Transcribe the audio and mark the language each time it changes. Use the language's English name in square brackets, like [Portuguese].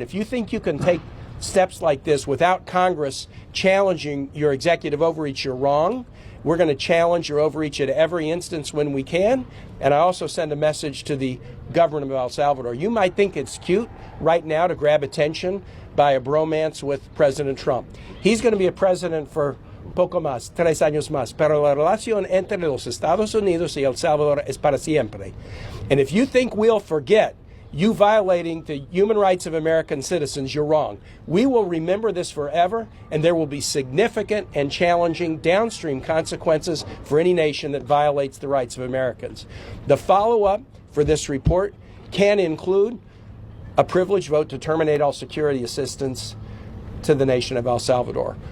[English] If you think you can take steps like this without Congress challenging your executive overreach, you're wrong. We're going to challenge your overreach at every instance when we can. And I also send a message to the government of El Salvador. You might think it's cute right now to grab attention by a bromance with President Trump. He's going to be a president for [Spanish] poco más, 3 años más, pero la relación entre los Estados Unidos y El Salvador es para siempre. [English] And if you think we'll forget you violating the human rights of American citizens, you're wrong. We will remember this forever, and there will be significant and challenging downstream consequences for any nation that violates the rights of Americans. The follow-up for this report can include a privileged vote to terminate all security assistance to the nation of El Salvador.